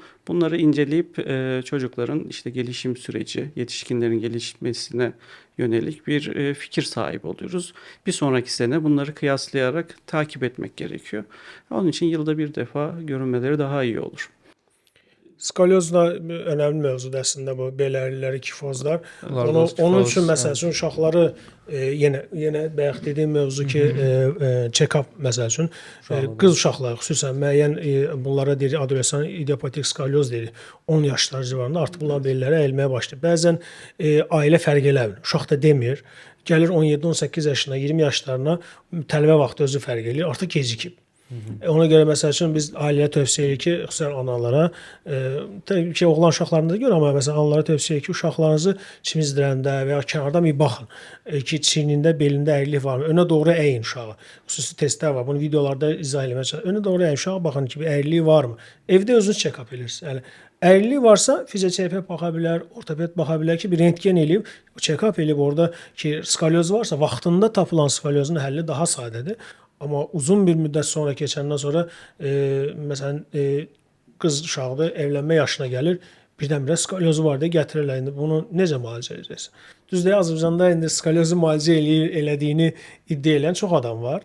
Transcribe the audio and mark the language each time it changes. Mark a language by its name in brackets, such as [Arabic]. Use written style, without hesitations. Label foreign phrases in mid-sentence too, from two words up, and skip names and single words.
[Turkish] Bunları inceleyip çocukların işte gelişim süreci, yetişkinlerin gelişmesine yönelik bir fikir sahibi oluyoruz. Bir sonraki sene bunları kıyaslayarak takip etmek gerekiyor. Onun için yılda bir defa görünmeleri daha iyi olur. [Azerbaijani] Skolyoz da önəmli mövzudur əslində bu beləriləri, kifozlar. Onun üçün məsəl üçün uşaqları yenə bayaq dediyim mövzu ki, check-up məsəl üçün qız uşaqları xüsusən müəyyən bunlara deyirik adolesan idiopatik skolyoz deyirik. 10 yaşları civarında artıq bunlar belləri əyilməyə başlayır. Bəzən ailə fərq eləmir. Uşaq da demir. Gəlir 17-18 yaşına, 20 yaşlarına tələbə vaxtı özü fərq eləyir. Artıq gecikib. Ona görə məsəl üçün biz ailəyə tövsiyə edirik ki, xüsusən analara, təbii ki, oğlan uşaqlarında da görə, amma məsələn analara tövsiyə edirik ki, uşaqlarınızı çimizdirəndə və ya kənardan bir baxın ki, çiynində, belində əyrilik varmı? Önə doğru əyin uşağı. Xüsusi testlər var. Bunu videolarda izah eləməyə çalışıram. Önə doğru əyin uşağa baxın ki, bir əyrilik varmı? Evdə özünüz check-up edirsiniz. Yəni əyrilik varsa fizioterapiya baxa bilər, ortoped baxa bilər ki, bir rentgen eləyib, check-up eləyib orada ki, skolyoz varsa vaxtında tapılan skolyozun həlli daha sadədir. Amma uzun bir müddət sonra keçəndən sonra məsələn qız uşaqdır, evlənmə yaşına gəlir, birdən-birə skolyozu var deyə gətirirlər. İndi bunu necə müalicə edəcəksən? Düzdür, Azərbaycanda indi skolyozu müalicə elədiyini iddia edən çox adam var.